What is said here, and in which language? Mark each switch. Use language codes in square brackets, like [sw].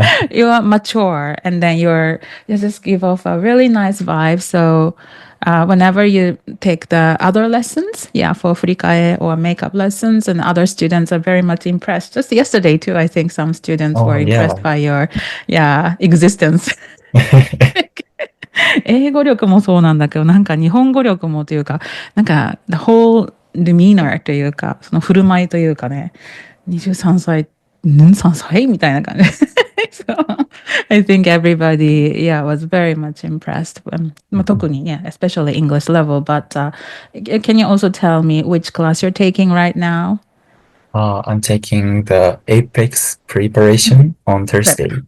[en] You are mature and then you just give off a really nice vibe. So whenever you take the other lessons, for furikae or makeup lessons, and other students are very much impressed. Just yesterday too, I think some students were impressed by your existence. [ja] 英語力もそうなんだけど、なんか日本語力もというか、なんか [en] the whole demeanor [ja] というか、その振る舞いというかね、23歳、3歳みたいな感じ。 [en] So I think everybody, was very much impressed. [ja] 特に [en] especially English level. But can you also tell me which class you're taking right now? I'm taking the Apex preparation on Thursday.